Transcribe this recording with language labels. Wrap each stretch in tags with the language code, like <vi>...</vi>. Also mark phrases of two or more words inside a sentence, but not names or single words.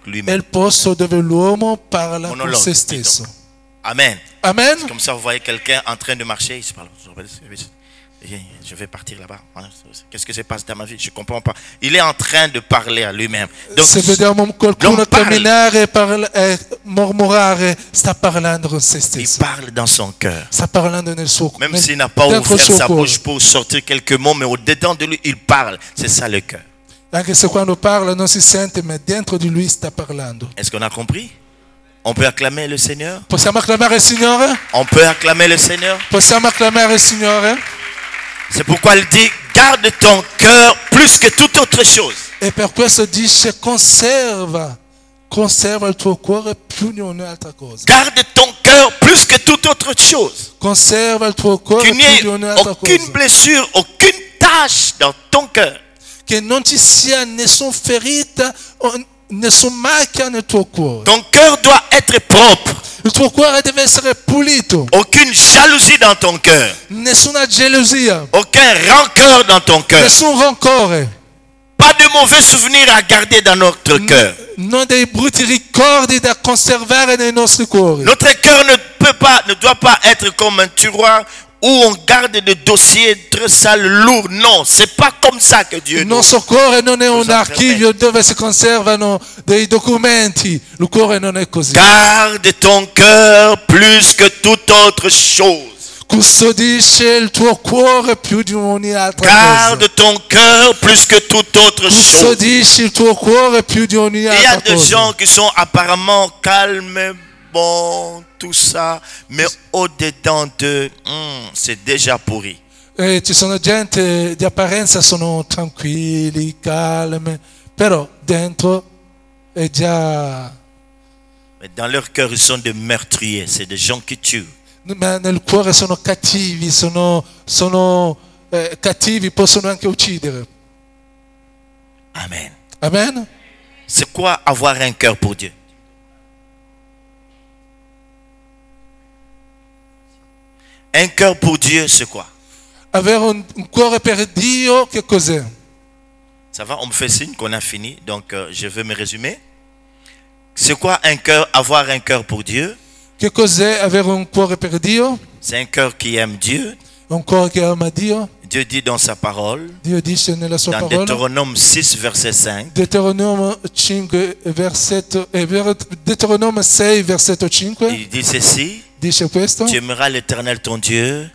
<it>È</it> <fr>lui-même.</fr> <it>il posto dove l'uomo parla con</it> <fr>Monologue,</fr> <it>se stesso.</it> <fr>Amen.</fr> <it>Amen.</it> <fr>Comme ça, vous voyez quelqu'un en train de marcher, il se parle. Je vais partir là-bas. Qu'est-ce que se passe dans ma vie? Je ne comprends pas. Il est en train de parler à lui-même. Donc,</fr> <it>Se vediamo qualcuno</it> <fr>l'homme parle.</fr> <it>camminare e mormorare, sta parlando con se</it> <fr>Il</fr> <it>stesso.</it> <fr>parle dans son cœur.</fr> <it>Sta parlando nel suo</it> <fr>Même</fr> <it>nel-</it> <fr>s'il n'a pas</fr> <it>dentro il</it> <fr>ouvert</fr> <it>suo</it> <fr>sa</fr> <it>cuore.</it> <fr>bouche pour sortir quelques mots, mais au-dedans de lui, il parle. C'est ça le cœur.</fr> <it>Anche se quando parla non si sente, ma dentro di lui sta parlando.</it> <fr>Est-ce qu'on a compris? On peut acclamer le Seigneur?</fr> <it>Possiamo acclamare il Signore?</it> <fr>On peut acclamer le Seigneur?</fr> <it>Possiamo acclamare il Signore?</it> <fr>C'est pourquoi il dit, garde ton cœur plus que toute autre chose.</fr> <it>E per questo dice conserva il tuo cuore più di ogni altra cosa.</it> <fr>Garde ton cœur plus que toute autre chose.</fr> <it>Conserva il tuo cuore</it> <fr>Qu'il n'y</fr> <it>più</it> <fr>ait</fr> <it>di ogni altra</it> <fr>aucune</fr> <it>cosa.</it> <fr>blessure, aucune tache dans ton cœur.</fr> <it>Che non ci sia nessuna ferita o nessuna macchia nel tuo cuore.</it> <fr>Ton cœur doit être propre.</fr> <it>Il tuo cuore deve essere pulito.</it> <fr>Aucune jalousie dans ton cœur.</fr> <it>Nessuna gelosia.</it> <fr>Aucun rancœur dans ton cœur.</fr> <it>Nessun rancore.</it> <fr>Pas de mauvais souvenirs à garder dans notre cœur.</fr> <it>Non dei brutti ricordi da conservare nei nostri cuori.</it> <fr>Notre cœur ne doit pas être comme un tiroir où on garde des dossiers très sales, lourds. Non, c'est pas comme ça que Dieu</fr> <it>Il</it> <fr>nous.</fr> <it>nostro cuore non è un Cosa archivio dove si conservano dei documenti. Il cuore non è così.</it> <fr>Garde ton cœur plus que toute autre chose.</fr> <it>Custodisce il tuo cuore più di ogni altra cosa.</it> <fr>Garde ton cœur plus que toute autre chose.</fr> <it>Custodisci il tuo cuore più di ogni</it> <fr>Il y a</fr> <it>altra</it> <fr>des</fr> <it>cosa.</it> <fr>gens qui sont apparemment calmes, bons, tout ça, mais au-dedans d'eux, c'est déjà pourri.</fr> <it>Ci sono gente di apparenza sono tranquilli, calmi, però dentro è già...</it> <fr>Mais dans leur cœur, ils sont des meurtriers, c'est des gens qui tuent.</fr> <it>Ma nel cuore sono cattivi, cattivi, possono anche uccidere.</it> <fr>Amen.</fr> <it>Amen?</it> <fr>C'est quoi avoir un cœur pour Dieu? Un cœur pour Dieu, c'est quoi?</fr> <it>Avere un cuore per Dio, che cos'è?</it> <fr>Ça va, on me fait signe qu'on a fini, donc je vais me résumer. C'est quoi un cœur, avoir un cœur pour Dieu?</fr> <it>Che cos'è avere un cuore per Dio?</it> <fr>C'est un cœur qui aime Dieu.</fr> <it>Un cuore che ama Dio.</it> <fr>Dieu dit dans sa parole,</fr> <it>Dio dice nella sua</it> <fr>dans</fr> <it>parola.</it> <fr>Deutéronome 6, verset 5,</fr> <it>Deuteronome 5, Deuteronome 6, versetto 5,</it> <fr>il dit ceci:</fr> <it>dice questo.</it> <fr>tu aimeras l'Éternel ton Dieu</fr>